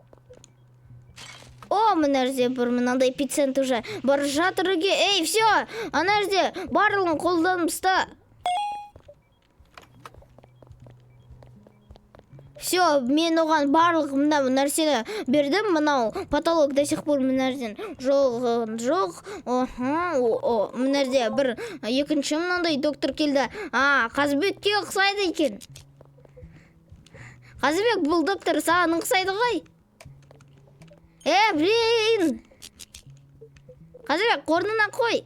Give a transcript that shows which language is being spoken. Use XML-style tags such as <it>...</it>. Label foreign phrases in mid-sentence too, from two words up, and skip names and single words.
<kk>Мынарде бір мынандай эпицентр уже бар жатырге. Все, анарде барлығын қолданымызда. Все, мен оған барлық мынау нәрсені бердім. Мынау потолок</kk> <ru>до сих пор</ru> <kk>мынарден жоқ. Мынарде бір екінші мынандай доктор келді. Қазыбекке ұқсайды екен. Қазыбек, бұл доктор саған ұқсайды ғой. Блин. Қазыбек, орнына қой.</kk>